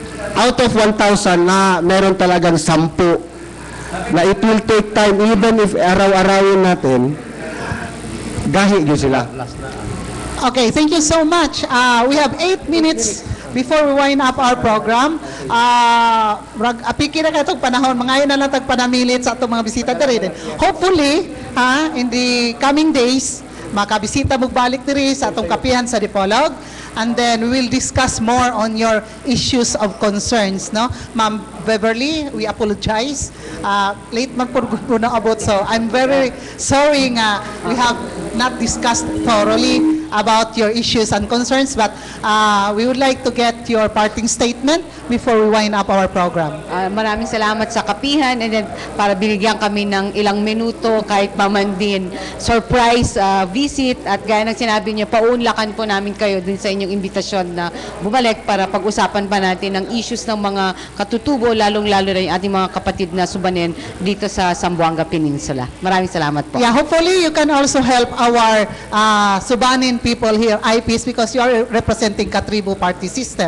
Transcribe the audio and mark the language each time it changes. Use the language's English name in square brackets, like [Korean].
[Filipino] Out of 1,000 na meron talagang 10 na [English] it will take time, even if [Filipino] araw-arawin natin, gahi yun sila. [English] Okay, thank you so much. We have 8 minutes before we wind up our program. [Cebuano] Apiki na katong panahon, mga na lang tagpanamilit sa atong mga bisita diri. [English] Hopefully, in the coming days, [Cebuano] makabisita mo balik diri sa atong kapihan sa Dipolog. [English] And then we will discuss more on your issues of concerns, no? Ma'am Beverly, we apologize. [Filipino] Late man po na abot, [English] so I'm very sorry nga we have not discussed thoroughly about your issues and concerns, but we would like to get your parting statement before we wind up our program. [Filipino] Maraming salamat sa kapihan, and then para binigyan kami ng ilang minuto kahit maman din surprise visit, at gaya ng sinabi niyo, paunlakan po namin kayo din sa inyong imbitasyon na bumalik para pag-usapan pa natin ang issues ng mga katutubo, lalong-lalo na yung ating mga kapatid na Subanen dito sa Zamboanga Peninsula. Maraming salamat po. [English] Yeah, hopefully you can also help our Subanen people here, IPs, because you are representing Katribo Party System.